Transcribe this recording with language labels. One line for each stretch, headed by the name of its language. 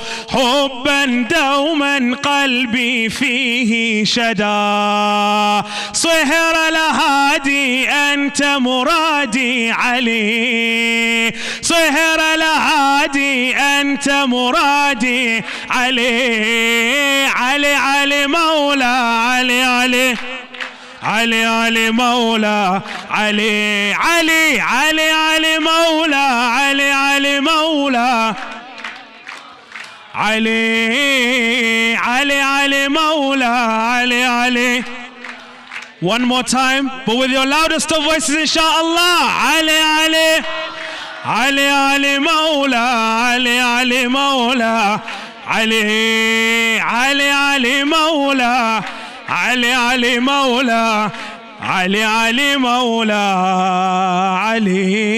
Arabic: حبا دوما قلبي فيه شدا صهر الهادي أنت مرادي علي صهر الهادي أنت مرادي علي علي علي مولا علي علي علي علي مولا علي علي علي علي مولا علي علي مولا علي علي علي مولا علي علي.
English: One more time, but with your loudest of voices, inshallah.
Arabic: Ali Ali Ali Ali مولا علي علي مولا علي علي علي مولا علي علي مولا علي علي مولا علي.